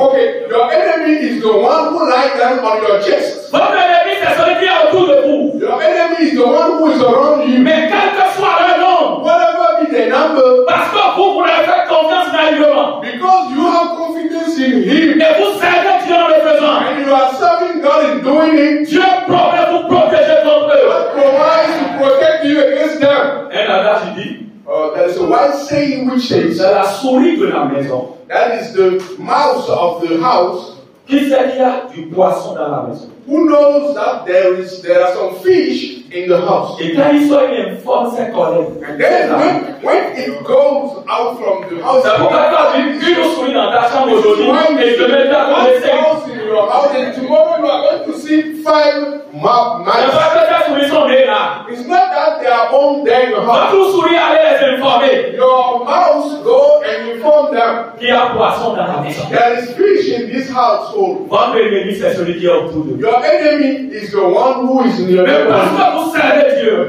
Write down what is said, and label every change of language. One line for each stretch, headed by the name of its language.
English: Okay, your enemy is the one who lies down on your chest.
French: Votre ennemi, c'est celui qui est autour de vous.
English: Your enemy is the one who is around you.
French: Mais quel que soit leur nom,
English: Whatever be the number,
French: parce que vous leur faites confiance naïvement,
English: because you have confidence in Him
French: et vous servez Dieu en le faisant,
English: and you are serving God in doing it,
French: Dieu promet vous protéger contre eux.
English: God provides to protect you against them.
French: Un adage dit,
English: There is a wise saying which says
French: c'est la souris de la maison
English: that is the mouse of the house
French: qui sait qu'il y a du poisson dans la maison.
English: who knows that there are some fish in the house.
French: Et quand il sort, il informe ses collègues.
English: And then when it goes out from the house,
French: C'est pourquoi tu as vu une souris dans ta chambre aujourd'hui et je te mets à ton essai.
English: your house and tomorrow you are going to see 5 mice. It's not that they are all there in your house. Your mouse go and inform them. There is fish in this household. Your enemy is the one who is in your neighborhood.